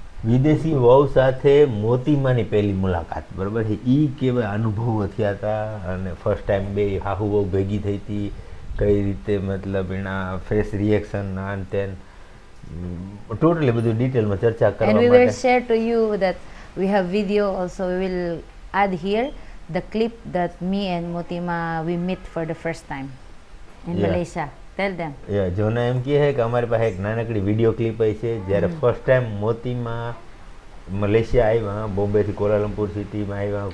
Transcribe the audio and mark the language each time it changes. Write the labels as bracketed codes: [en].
[gu] વિદેશી વહુ સાથે મોતીમાની પહેલી મુલાકાત બરાબર છે. એ કેવા અનુભવો થયા હતા અને ફર્સ્ટ ટાઈમ બે હાહુ વહુ ભેગી થઈ હતી, કઈ રીતે મતલબ એના ફેસ રિએક્શન આન તેન ટોટલી બધું ડિટેલમાં ચર્ચા કરવા [en] And we [gu] માટે. [en] will share to you that we have video also. We will add here the clip that me and Motima we meet for the first time in Malaysia. Tell them. [gu] જોના એમ કહે છે કે અમારી પાસે એક નાનકડી video clip હોય છે જ્યારે ફર્સ્ટ ટાઈમ મોતીમાં મલેશિયા આવ્યા, બોમ્બેથી કોલાલમપુર સિટીમાં આવ્યા.